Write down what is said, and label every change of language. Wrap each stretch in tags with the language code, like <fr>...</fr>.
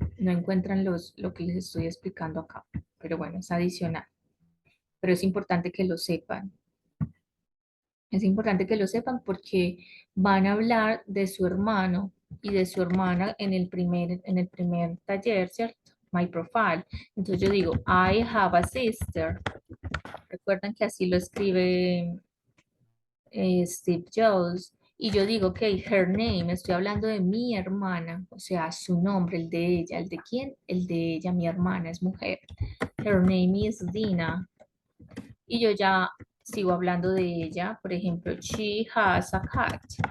<es>No encuentran lo que les estoy explicando acá. Pero bueno, es adicional. Pero es importante que lo sepan. Es importante que lo sepan porque van a hablar de su hermano y de su hermana en el primer taller, ¿cierto?</es> <en>My profile.</en> <es>Entonces yo digo,</es> <en>I have a sister.</en> <es>Recuerdan que así lo escribe Steve Jobs. Y yo digo, ok,</es> <en>her name,</en> <es>estoy hablando de mi hermana, o sea, su nombre, el de ella, ¿el de quién? El de ella, mi hermana, es mujer.</es> <en>Her name is Dina.</en> <es>Y yo ya sigo hablando de ella, por ejemplo,</es> <en>she has a cat.</en>